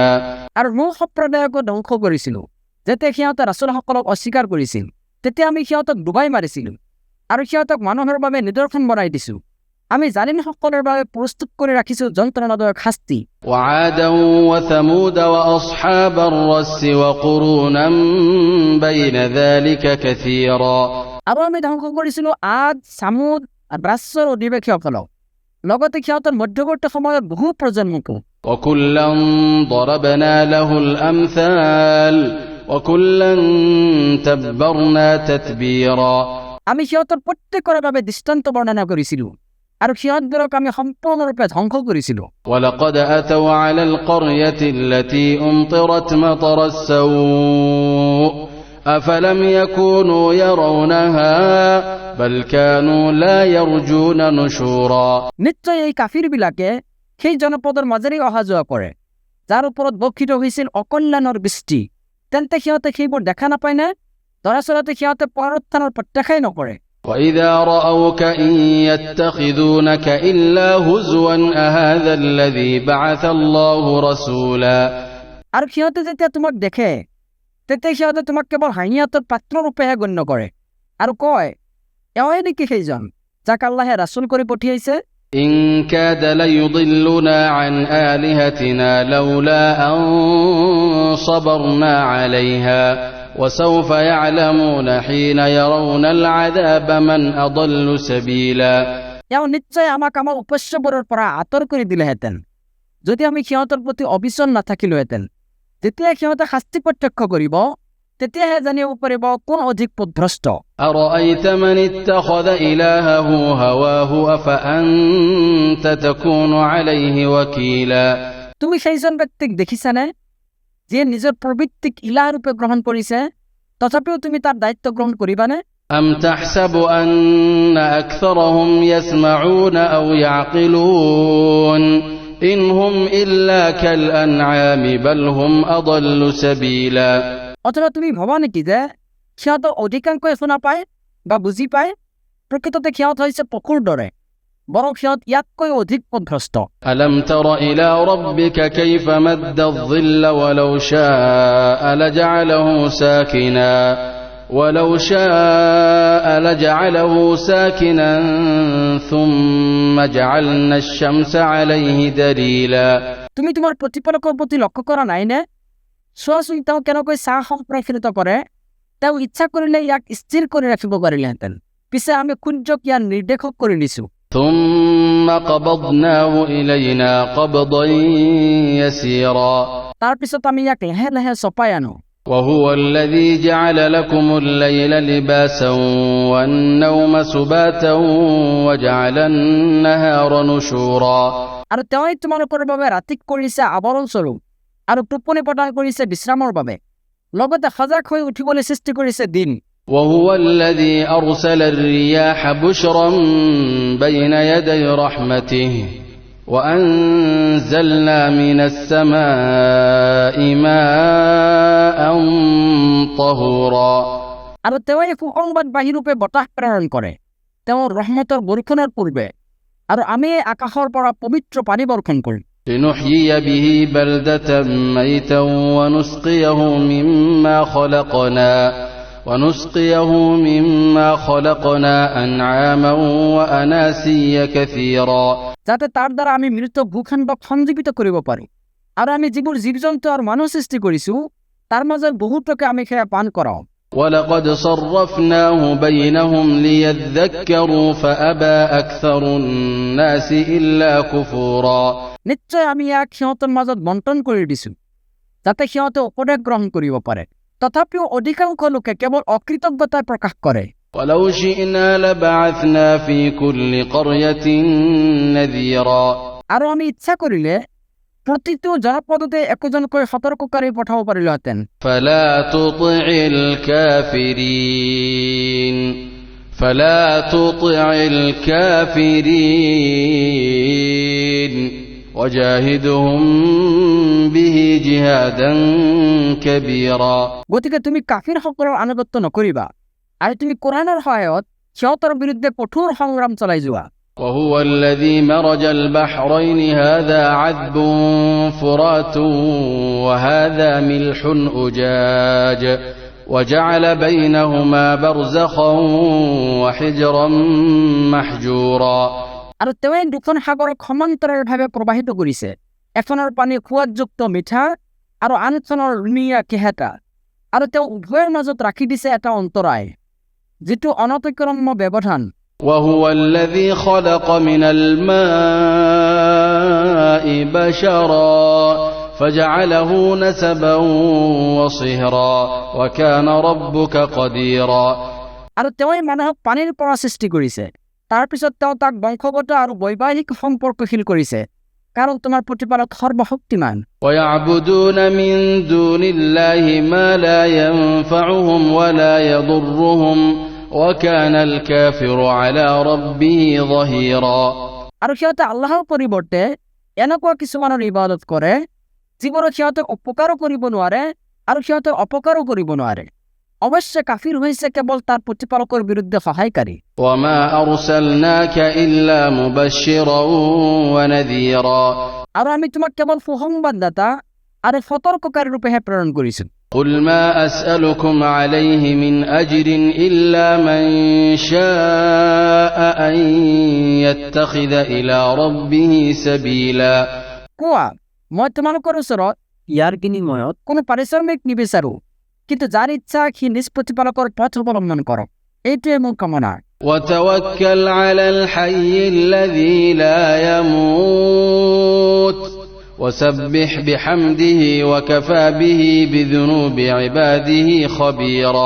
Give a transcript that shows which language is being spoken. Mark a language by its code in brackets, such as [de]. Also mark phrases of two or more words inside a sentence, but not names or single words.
[as] আৰু নূহ সম্প্ৰদায়কো ধ্বংস কৰিছিলোঁ। যেতিয়া সিহঁতে ৰাছুলসকলক অস্বীকাৰ কৰিছিল, তেতিয়া আমি সিহঁতক ডুবাই মাৰিছিলোঁ আৰু সিহঁতক মানুহৰ বাবে নিদৰ্শন বনাই দিছোঁ। আমি জালিমসকলৰ বাবে প্ৰস্তুত কৰি ৰাখিছোঁ যন্ত্ৰণাদায়ক শাস্তি। [ar] وعادا وثمود وأصحاب الرس وقرونا بين ذلك كثيرا [as] আৰু আমি ধ্বংস কৰিছিলোঁ আদ, ছামুদ আৰু ৰাছৰ অধিবাসীসকলক, লগতে সিহঁতৰ মধ্যৱৰ্তী সময়ত বহু প্ৰজন্মকো। [ar] وكلا ضربنا له الأمثال وكلا تبرنا تتبيرا [as] আমি সিহঁতৰ প্ৰত্যেকৰ বাবে দৃষ্টান্ত বৰ্ণনা কৰিছিলোঁ আৰু সিহঁতবোৰক আমি সম্পূৰ্ণৰূপে ধ্বংস কৰিছিলোঁ। [ar] ولقد أتوا على القرية التي أمطرت مطر السوء أفلم يكونوا يرونها بل كانوا لا يرجون نشورا [as] নিশ্চয় এই কাফিৰবিলাকে সেই জনপদৰ মাজেৰে অহা যোৱা কৰে যাৰ ওপৰত বৰ্ষিত হৈছিল অকল্যাণৰ বৃষ্টি, তেন্তে সিহঁতে সেইবোৰ দেখা নাপায়নে? দৰাচলতে সিহঁতে পুনৰুত্থানৰ প্ৰত্যাশাই নকৰে। [ar] وإذا رأوك إن يتخذونك إلا هزوا أهذا الذي بعث الله رسولا [as] আৰু সিহঁতে যেতিয়া তোমাক দেখে, তেতিয়া সিহঁতে তোমাক কেৱল হাঁহিয়াতৰ পাত্ৰৰূপেহে গণ্য কৰে আৰু কয়, এওঁই নেকি সেইজন যাক আল্লাহে ৰাছুল কৰি পঠিয়াইছে? [ar] إن كاد ليضلنا عن آلهتنا لولا أن صبرنا عليها وسوف يعلمون حين يرون العذاب من أضل سبيلا [as] এওঁ নিশ্চয় আমাক আমাৰ উপাস্যবোৰৰ পৰা আঁতৰ কৰি দিলেহেঁতেন যদি আমি সিহঁতৰ প্ৰতি অবিচল নাথাকিলোহেঁতেন। যেতিয়া সিহঁতে শাস্তি প্ৰত্যক্ষ কৰিব, তেতিয়াহে জানিব পাৰিব কোন অধিক পথভ্ৰষ্ট। [ar] أرأيت من اتخذ إلهه هواه أفأنت تكون عليه وكيلا [as] তুমি সেইজন ব্যক্তিক দেখিছানে যিয়ে নিজৰ প্ৰবৃত্তিক ইলাহ ৰূপে গ্ৰহণ কৰিছে, তথাপিও তুমি তাৰ দায়িত্ব গ্ৰহণ কৰিবানে? [ar] أم تحسب أن أكثرهم يسمعون أو يعقلون إن هم إلا كالأنعام بل هم أضل سبيلا [as] অথবা তুমি ভবা নেকি যে সিহঁতৰ অধিকাংশই শুনা পায় বা বুজি পায়? প্ৰকৃততে সিহঁত হৈছে পশুৰ দৰে, বৰং সিহঁত ইয়াতকৈ অধিক পথভ্ৰষ্ট। [ar] ألم تر إلى ربك كيف مد الظل ولو شاء لجعله ساكنا ثم جعلنا الشمس عليه دليلا [as] তুমি তোমাৰ প্ৰতিপালকৰ প্ৰতি লক্ষ্য কৰা নাইনে? চোৱাচোন তেওঁ কেনেকৈ চাহ সম্প্ৰসাৰিত কৰে। তেওঁ ইচ্ছা কৰিলে ইয়াক স্থিৰ কৰি ৰাখিব পাৰিলেহেঁতেন, পিছে আমি সূৰ্যক ইয়াৰ নিৰ্দেশক কৰি দিছো। [ar] ثم قبضناه إلينا قبضا يسيرا [as] তাৰ পিছত আমি ইয়াক লাহে লাহে চপাই আনো। [ar] وهو الذي جعل لكم الليل لباسا والنوم سباتا وجعل النهار نشورا [as] আৰু তেওঁই তোমালোকৰ বাবে ৰাতিক কৰিছে আৱৰণ স্বৰূপ আৰু টোপনি প্ৰদান কৰিছে বিশ্ৰামৰ বাবে, লগতে সজাগ হৈ উঠিবলৈ সৃষ্টি কৰিছে দিন। [ar] وهو الذي أرسل الرياح بشرا بين يدي رحمته وأنزلنا من السماء ماء طهورا [as] আৰু তেওঁই সুসংবাদবাহী ৰূপে বতাহ প্ৰেৰণ কৰে তেওঁৰ ৰহমতৰ বৰষুণৰ পূৰ্বে, আৰু আমি আকাশৰ পৰা পবিত্ৰ পানী বৰ্ষণ কৰিম। [ar] لنحيي به بلدة ميتا ونسقيه مما خلقنا أنعاما وأناسيا كثيرا [as] যাতে তাৰ দ্বাৰা আমি মৃত ভূখণ্ডক সঞ্জীৱিত কৰিব পাৰোঁ, আৰু আমি যিবোৰ জীৱ জন্তু আৰু মানুহ সৃষ্টি কৰিছো তাৰ মাজত বহুতকে আমি সেয়া পান কৰাওঁ। [ar] ولقد صرفناه بينهم ليذكروا فأبى أكثر الناس إلا كفورا [as] নিশ্চয় আমি ইয়াক সিহঁতৰ মাজত বণ্টন কৰি দিছো যাতে সিহঁতে উপদেশ গ্ৰহণ কৰিব পাৰে, তথাপিও অধিকাংশ লোকে কেৱল অকৃতজ্ঞতা প্ৰকাশ কৰে। [ar] ولو شئنا لبعثنا في كل قرية نذيرا [as] আৰু আমি ইচ্ছা কৰিলে প্ৰতিটো জনপদতে একোজনকৈ সতৰ্ককাৰী পঠাব পাৰিলোহেঁতেন। [ar] فلا تطع الكافرين وجاهدهم به جهادا كبيرا [as] গতিকে তুমি কাফিৰসকলৰ আনুগত্য নকৰিবা, আৰু তুমি কোৰআনৰ সহায়ত সিহঁতৰ বিৰুদ্ধে কঠোৰ সংগ্ৰাম চলাই যোৱা। [ar] وهو الذي مرج البحرين هذا عذب فرات وهذا ملح أجاج وجعل بينهما برزخا وحجرا محجورا [as] আৰু তেওঁই দুখন সাগৰক সমান্তৰালভাৱে প্ৰবাহিত কৰিছে, এখনৰ পানী সোৱাদযুক্ত মিঠা আৰু আনখনৰ ৰুণীয়া কেহেতা, আৰু তেওঁ উভয়ৰ মাজত ৰাখি দিছে এটা অন্তৰায় যিটো অনতিক্ৰম্য ব্যৱধান। [ar] وهو الذي خلق من الماء بشرا فجعله نسبا وصهرا وكان ربك قديرا [as] আৰু তেওঁই মানুহক পানীৰ পৰা সৃষ্টি কৰিছে, তাৰ পিছত তেওঁ তাক বংশগত আৰু বৈবাহিক সম্পৰ্কশীল কৰিছে, কাৰণ তোমাৰ প্ৰতিপালক সৰ্বশক্তিমান। [ar] ويعبدون من دون الله ما لا ينفعهم ولا يضرهم وكان الكافر على ربه ظهيرا [as] আৰু সিহঁতে আল্লাহৰ পৰিৱৰ্তে এনেকুৱা কিছুমানৰ ইবাদত কৰে যিবোৰক সিহঁতক উপকাৰো কৰিব নোৱাৰে আৰু সিহঁতক অপকাৰো কৰিব নোৱাৰে। অৱশ্যে কাফিৰ হৈছে কেৱল তাৰ প্ৰতিপালকৰ বিৰুদ্ধে সহায়কাৰী। [ar] وما أرسلناك إلا مبشرا ونذيرا [as] আৰু আমি তোমাক কেৱল সুসংবাদদাতা আৰু সতৰ্ককাৰী ৰূপেহে প্ৰেৰণ কৰিছো। [ar] قل ما أسألكم عليه من أجر إلا من شاء أن يتخذ إلى ربه سبيلا [as] কোৱা, মই তোমালোকৰ ওচৰত ইয়াৰ বিনিময়ত কোনো পাৰিশ্ৰমিক নিবিচাৰো, কিন্তু যাৰ ইচ্ছা সি নিজ প্ৰতিপালকৰ পথ অৱলম্বন কৰক, এইটোৱে মোৰ কামনা। [ar] وتوكل على الحي الذي لا يموت وسبح بحمده وكفى به بذنوب عباده خبيرا